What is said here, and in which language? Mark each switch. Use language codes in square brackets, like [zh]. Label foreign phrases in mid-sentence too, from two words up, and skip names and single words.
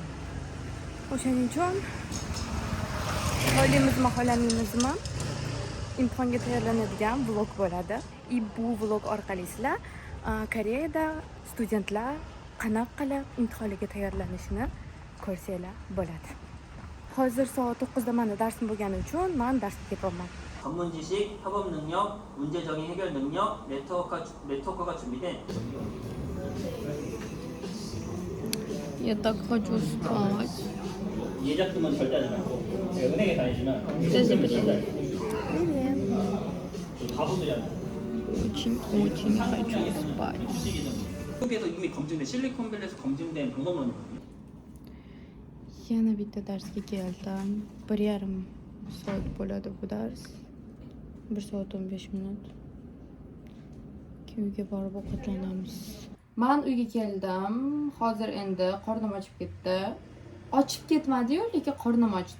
[uz] O'shaning uchun xohlaymizmi, xohlamaymizmi imtihonga tayyorlanadigan vlog bo'ladi. Bu vlog orqali sizlar Koreyada studentlar qanaqa qilib imtihonga tayyorlanishini ko'rsanglar bo'ladi. Hozir soat 9da menda darsim bo'lgani uchun men darsga ketyapman. [ko] 전문 지식, 협업 능력, 문제적인 해결 능력, 네트워크가 준비된 [ru] Я так хочу спать. [ko] 예적금은 절대 하지 말고 은행에 다니시면 [ru] Даже [ko] 절대 [ru] привет. [ko] 바보들이 안 [ru] Очень хочу спать. [ko] 미국에서 이미 검증된 실리콘밸리에서 검증된 방법론이거든요. [uz] Yana bitta darsga keldim. 1,5 soat bo'ladi bu dars. 1 soat 15 minut. Uyga borib ovqatlanamiz. Men uyga keldim. Hozir endi qornim ochib ketdi. Ochib ketmadi-yu, lekin qornim ochdi.